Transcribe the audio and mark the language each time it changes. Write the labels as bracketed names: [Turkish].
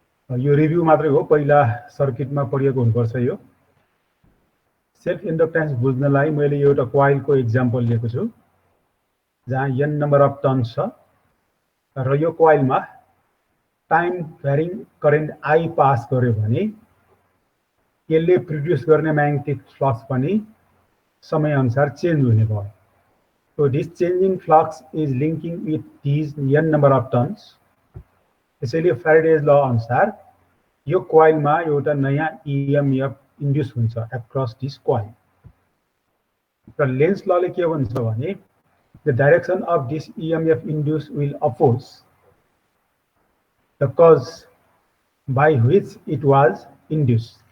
[Nepali] यो रिभ्यू मात्रै हो, पहिला सर्किटमा पढिएको हुनुपर्छ। यो सेल्फ इन्डक्टेन्स बुझ्नलाई मैले एउटा कोइलको एक्जाम्पल लिएको छु जहाँ n [English] number of turns [Nepali] छ र यो कोइलमा टाइम भ्यारिङ करेन्ट I पास गर्यो भने यसले प्रोड्युस गर्ने म्याग्नेटिक फ्लक्स पनि समय अनुसार चेन्ज हुने भयो। [English] So this changing flux is linking with these n number of turns. [Nepali] त्यसैले फ्याराडेज ल अनुसार यो कोइलमा एउटा नयाँ EMF इन्ड्युस हुन्छ [English] Across this coil. [Nepali] र लेन्स लले के भन्छ भने [English] The direction of this EMF induce will oppose the cause by which it was induce.